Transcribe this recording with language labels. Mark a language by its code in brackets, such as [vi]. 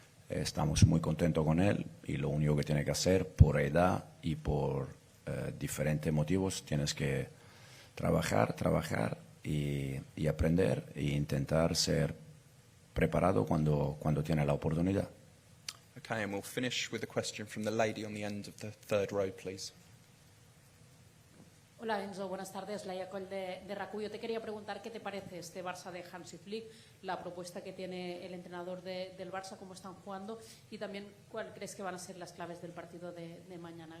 [es] Estamos muy contentos con él, y lo único que tiene que hacer, por edad y por diferentes motivos, tienes que trabajar y aprender e intentar ser preparado cuando tiene la oportunidad. [en] Okay, and we'll finish with a question from the lady on the end of the third row, please. [es] Hola Enzo, buenas tardes. Laia Coll de RACU. Yo te quería preguntar qué te parece este Barça de Hansi Flick, la propuesta que tiene el entrenador del Barça, cómo están jugando y también cuál crees que van a ser las claves del partido de mañana.